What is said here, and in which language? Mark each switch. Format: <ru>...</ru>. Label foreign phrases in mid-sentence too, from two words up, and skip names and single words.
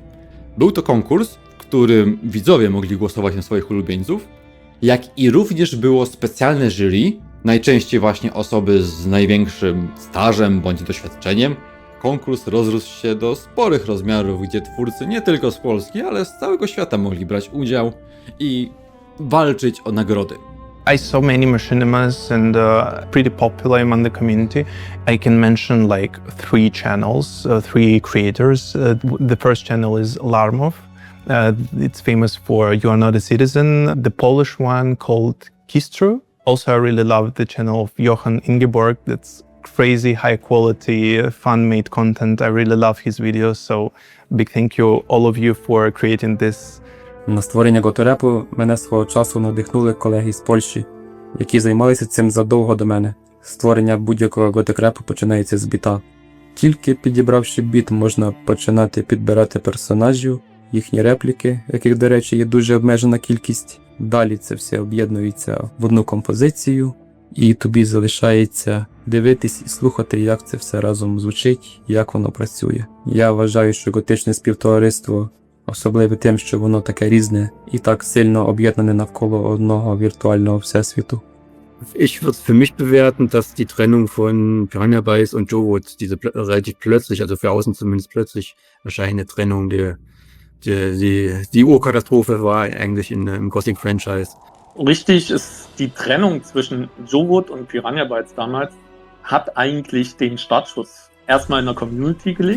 <pl>Był to konkurs, w którym widzowie mogli głosować na swoich ulubieńców, jak i również było specjalne jury, najczęściej właśnie osoby z największym stażem bądź doświadczeniem. Konkurs rozrósł się do sporych rozmiarów, gdzie twórcy nie tylko z Polski, ale z całego świata mogli brać udział i walczyć o nagrody.</pl> <en>I saw many machinimas and pretty popular among the community. I can mention like 3 channels, 3 creators. The first channel is LARP. It's famous for You Are Not a Citizen. The Polish one called Kistru. Also, I really love the channel of Johan Ingeborg. That's crazy high quality, fan-made content. I really love his videos. So big thank you all of you for creating this.</en> <uk>На створення готорепу мене свого часу надихнули колеги з Польщі, які займалися цим задовго до мене. Створення будь-якого готик-репу починається з біта. Тільки підібравши біт, можна починати підбирати персонажів, їхні репліки, яких, до речі, є дуже обмежена кількість. Далі це все об'єднується в одну композицію, і тобі залишається дивитись і слухати, як це все разом звучить, як воно працює. Я вважаю, що готичне співтовариство особливо тим, що воно таке різне і так сильно об'єднане навколо одного віртуального всесвіту.</uk> <de>Ich würde es für mich bewerten, dass die Trennung von Piranha Bytes und Jowot, diese relativ plötzlich, also für außen zumindest plötzlich erscheinende Trennung, die Urkatastrophe war eigentlich im Gothic-Franchise. Richtig ist die Trennung zwischen Jowot und Piranha Bytes damals, hat eigentlich den Startschuss erstmal in der Community gelegt.</de>